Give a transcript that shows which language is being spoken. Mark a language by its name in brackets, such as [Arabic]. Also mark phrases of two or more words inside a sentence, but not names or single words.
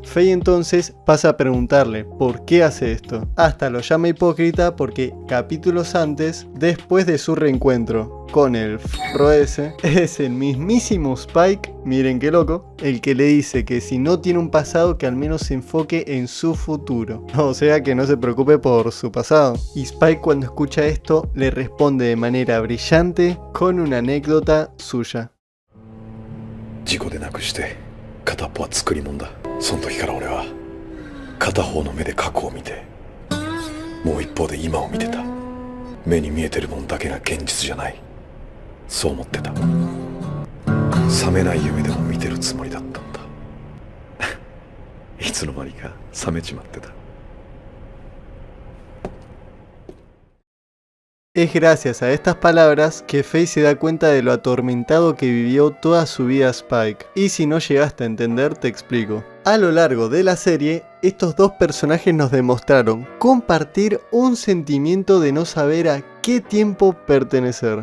[Spanish] Faye entonces pasa a preguntarle por qué hace esto, hasta lo llama hipócrita porque capítulos antes, después de su reencuentro con el forro ese, es el mismísimo Spike, miren qué loco, el que le dice que si no tiene un pasado que al menos se enfoque en su futuro, o sea que no se preocupe por su pasado. Y Spike cuando escucha esto le responde de manera brillante con una anécdota suya. [Japanese] 事故でなくして片っぽは作り物だ。その時から俺は片方の目で過去を見て、もう一方で今を見てた。目に見えてるもんだけが現実じゃない。そう思ってた。覚めない夢でも見てるつもりだったんだ。いつの間にか覚めちまってた。 [Spanish] Es gracias a estas palabras que Faye se da cuenta de lo atormentado que vivió toda su vida Spike. Y si no llegaste a entender, te explico. A lo largo de la serie, estos dos personajes nos demostraron compartir un sentimiento de no saber a qué tiempo pertenecer.